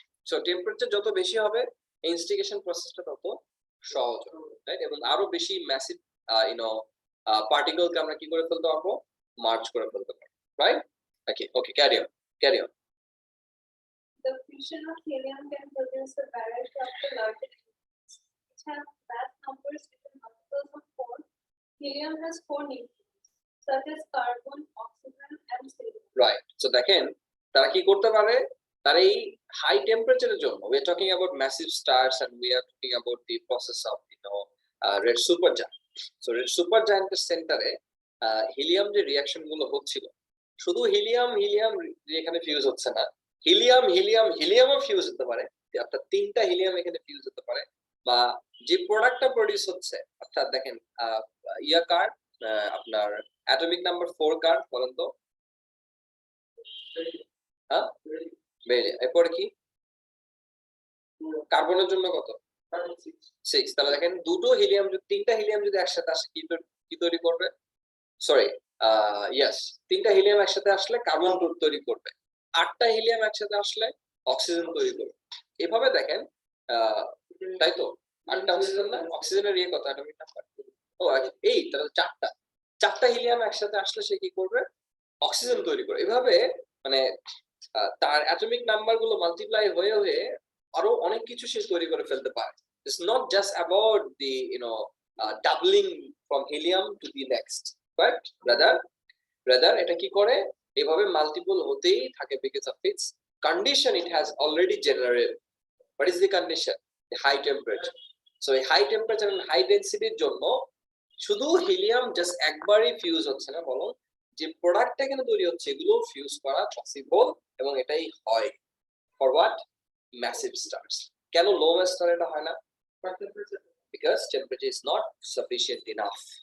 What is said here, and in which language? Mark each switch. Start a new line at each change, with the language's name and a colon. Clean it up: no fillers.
Bangla: So temperature যত বেশি হবে ইনস্টিগেশন প্রসেসটা তত সহজ হবে, রাইট? এবং আরো বেশি ম্যাসিভ পার্টিকেলকে আমরা কি করে ফেলতে পারবো? মার্চ করে ফেলতে পারবো, right? Okay carry on.
English: The fusion of helium can produce a variety of the larger elements, which have mass numbers within multiples of 4. Helium has 4 nucleons, such as carbon, oxygen, and silicon.
Bangla: Right, so দেখেন তারা কি করতে পারে, তার এই high টেম্পারেচারের জন্য,
English: we are talking about massive stars and we are talking about the process of red supergiant.
Bangla: So red supergiant এর সেন্টারে হিলিয়াম যে রিঅ্যাকশন গুলো হচ্ছিল, শুধু হিলিয়াম এখানে ফিউজ হচ্ছে না, হিলিয়ামও ফিউজ হতে পারে, অর্থাৎ 3টা হিলিয়াম এখানে ফিউজ হতে পারে, বা যে প্রোডাক্টটা প্রডিউস হচ্ছে, অর্থাৎ দেখেন ইয়া কার আপনার অ্যাটমিক নাম্বার 4 কার বলেন তো? হ্যাঁ, এরপরে কি কার্বনের জন্য কত? 6। তাহলে দেখেন দুটো হিলিয়াম, 3টা হিলিয়াম যদি একসাথে আসে কি তৈরি করবে? সরি, ইয়েস, 3টা হিলিয়াম একসাথে আসলে কার্বন তৈরি করবে, 8টা হিলিয়াম একসাথে আসলে অক্সিজেন তৈরি করবে। এভাবে দেখেন, তাই তো? 8টা অক্সিজেন না? অক্সিজেনের ইয়ে কত অ্যাটমিক নাম্বার? ও এই, তাহলে 4টা হিলিয়াম একসাথে আসলে সে কি করবে? অক্সিজেন তৈরি করবে। এভাবে মানে তার অ্যাটমিক নাম্বার গুলো মাল্টিপ্লাই হয়ে আরো অনেক কিছু সে তৈরি করে ফেলতে পারে।
English: It's not just about the doubling from helium to the next, but rather
Bangla: এটা কি করে, এভাবে মাল্টিপল হতেই থাকে
English: because of its condition it has already generated. What is the condition? The high temperature. So a high temperature and high density
Bangla: এর জন্য শুধু helium just একবারই ফিউজ হচ্ছে না, বলো যে প্রোডাক্টটা এখানে তৈরি হচ্ছে এগুলো ফিউজ করা পসিবল, এবং এটাই হয় ফর হোয়াট? Massive stars. কেন লো মাস স্টার এটা হয় না?
English: Because temperature is not sufficient enough.